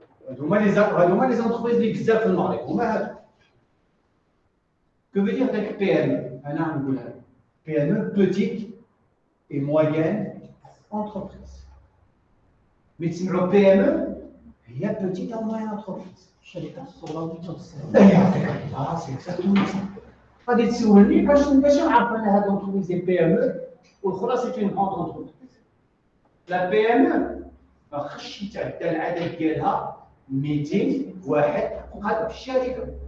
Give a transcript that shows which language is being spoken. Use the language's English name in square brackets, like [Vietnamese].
[Arabic] هذوما [French] les entreprises [Arabic] اللي بزاف في المغرب هما هادو. [French] Que veut dire avec PME? PME, petite et moyenne entreprise. Mais si le PME, il y a petite et moyenne entreprise. C'est exactement ça. [Arabic] غادي تسولني باش نعرف انا هاد l'entreprise ديال PME والأخرى [French] c'est une grande entreprise. [Arabic] La PME خشي تعدى العدد ديالها 200 واحد هذا في الشركه.